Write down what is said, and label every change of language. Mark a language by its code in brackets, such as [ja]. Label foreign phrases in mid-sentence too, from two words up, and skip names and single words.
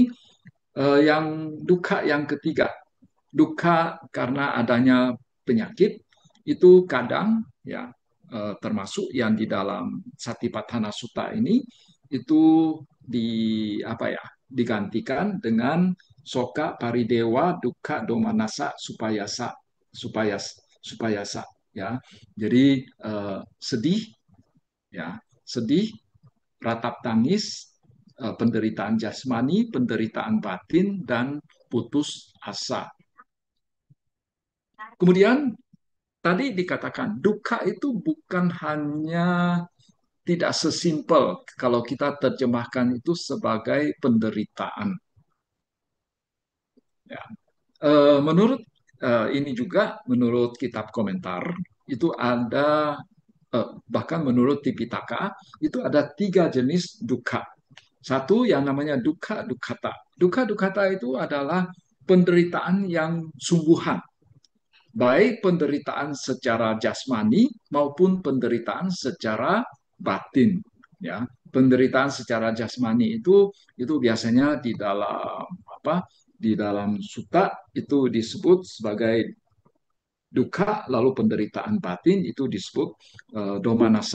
[id] Yang dukkha yang ketiga, dukkha karena adanya penyakit, itu kadang ya termasuk yang di dalam Satipatthana Sutta ini itu digantikan dengan [pi] soka paridewa dukkha domanasa supayasa supayasa, [id] ya. Jadi sedih, ya, sedih, ratap tangis, penderitaan jasmani, penderitaan batin, dan putus asa. Kemudian tadi dikatakan dukkha itu bukan hanya tidak sesimpel kalau kita terjemahkan itu sebagai penderitaan. Ya. Menurut ini juga menurut kitab komentar itu ada bahkan menurut Tipitaka itu ada 3 jenis dukkha. Satu yang namanya [pi] dukkha dukkata. Dukkha dukkata [id] itu adalah penderitaan yang sungguhan, baik penderitaan secara jasmani maupun penderitaan secara batin. Ya, penderitaan secara jasmani itu biasanya di dalam di dalam sutta itu disebut sebagai dukkha, lalu penderitaan batin itu disebut domanassa.